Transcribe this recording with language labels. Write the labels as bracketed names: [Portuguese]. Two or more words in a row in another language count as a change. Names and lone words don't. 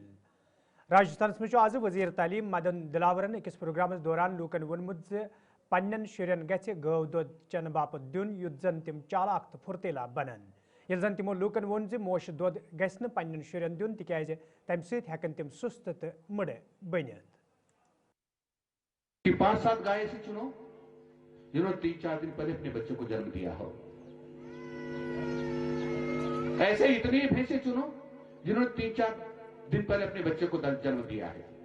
[Kashmiri] राजस्थान मज आज वज़ीर तालीम मदन दिलावरन अकिस प्रोग्रामस दौरान लूकन वोनमुत ज पन्न शुरन गछ गव दोद चन बापत दिन युद्ध जन तिम चालाक तो फुर्तेला बनन ये जन तिमो लूकन वोन ज मोश दोद गछ न पन्न शुरन दिन तिकाज तम सत हेकन तिम सुस्त तो मुड़ बनित। [Hindi] 5-7 गाय ऐसे चुनो जिन्होंने 3-4 दिन पहले अपने बच्चे को जन्म दिया हो। ऐसे इतनी भैंसे चुनो जिन्होंने 3-4 दिन पहले अपने बच्चे को जन्म दिया है।